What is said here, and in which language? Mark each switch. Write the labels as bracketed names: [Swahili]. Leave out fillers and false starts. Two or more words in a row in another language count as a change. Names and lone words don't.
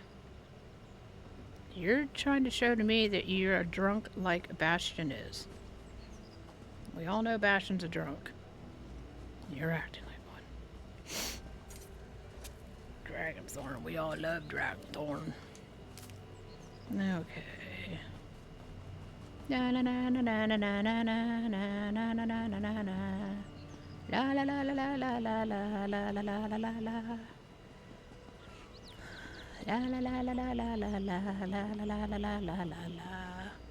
[English] You're trying to show to me that you're a drunk like Bastion is. We all know Bastion's a drunk. You're acting like one. Dragonthorn. We all love Dragonthorn. Okay. Na na na na na na na na na na na na na na na na. La la la la la la la la la la la la la la. La la la la la la la la la la la la la la la.